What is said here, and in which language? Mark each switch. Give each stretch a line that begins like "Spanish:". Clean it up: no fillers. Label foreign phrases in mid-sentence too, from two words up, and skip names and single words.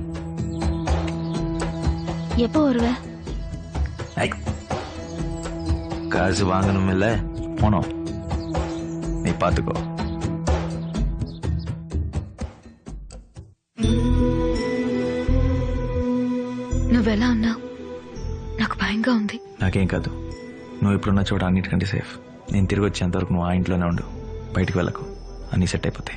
Tamil: எப்போ வருவ? காசு வாங்கணும் இல்ல, போனோம். நீ பாத்துக்கோ.
Telugu: నువ్వెలా ఉన్నావు? నాకు భయంగా ఉంది. నాకేం కాదు, నువ్వు ఇప్పుడున్న చోట అన్నిటికంటే సేఫ్. నేను తిరిగి వచ్చేంత వరకు నువ్వు ఆ ఇంట్లోనే ఉండు, బయటికి వెళ్ళకు, అన్ని సెట్ అయిపోతాయి.